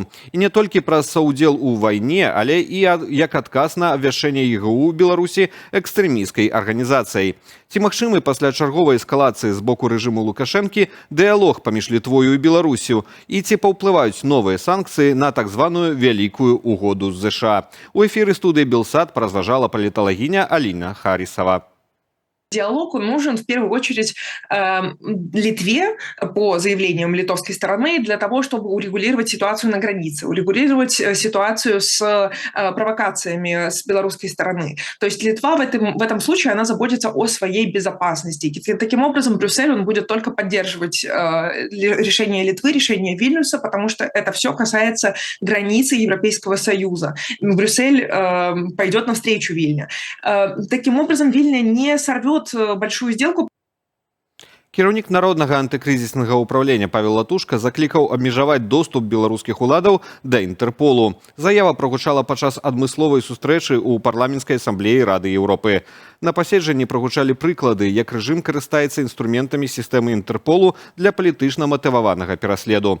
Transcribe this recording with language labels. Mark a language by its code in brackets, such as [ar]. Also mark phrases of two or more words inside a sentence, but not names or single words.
[be] І не толькі праз саўдзел у вайне, але і як адказ на абвяшчэнне ЕГУ Беларусі экстрэмісцкай арганізацыяй. Ці магчымы пасля чарговай эскалацыі з боку рэжыму Лукашэнкі дыялог паміж Літвою і Беларусю? І ці паўплываюць новыя санкцыі на так званую вялікую угоду з ЗША? У эфіры студыі Белсат празважала паліталагіня Аліна Харисова. [ru] Диалог он нужен в первую очередь Литве по заявлениям литовской стороны для того, чтобы урегулировать ситуацию на границе, урегулировать ситуацию с провокациями с белорусской стороны. То есть Литва в этом случае она заботится о своей безопасности. И таким образом Брюссель он будет только поддерживать решение Литвы, решение Вильнюса, потому что это все касается границы Европейского Союза. Брюссель пойдет навстречу Вильне. Таким образом Вильня не сорвет большую сделку. [be] Кіраўнік народнага антыкрызіснага ўправлення Павел Латушка заклікаў абмежаваць доступ беларускіх уладаў да Інтэрполу. Заява прагучала падчас адмысловай сустрэчы ў парламенцкай асамблеі Рады Еўропы. На паседжанні прагучалі прыклады, як рэжым карыстаецца інструментамі сістэмы Інтэрполу для палітычна матываванага пераследу.